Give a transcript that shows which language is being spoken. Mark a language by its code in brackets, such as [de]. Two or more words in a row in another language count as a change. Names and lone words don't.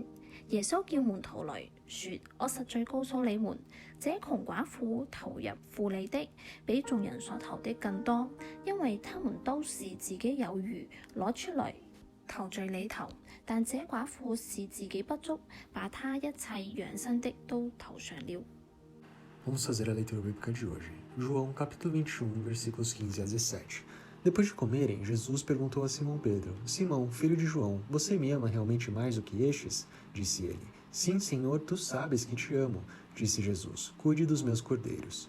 [zh] 耶穌叫門徒來說：我實在告訴你們，這窮寡婦投入庫裏的，比眾人所投的更多，因為他們都是自己有餘，攞出來投在裏頭。但這寡婦是自己不足，把她一切養生的都投上了。 [pt] Vamos fazer a leitura bíblica de hoje. João, capítulo 21, versículos 15 a 17. Depois de comerem, Jesus perguntou a Simão Pedro: Simão, filho de João, você me ama realmente mais do que estes? Disse ele. Sim, Senhor, tu sabes que te amo. Disse Jesus: cuide dos meus cordeiros.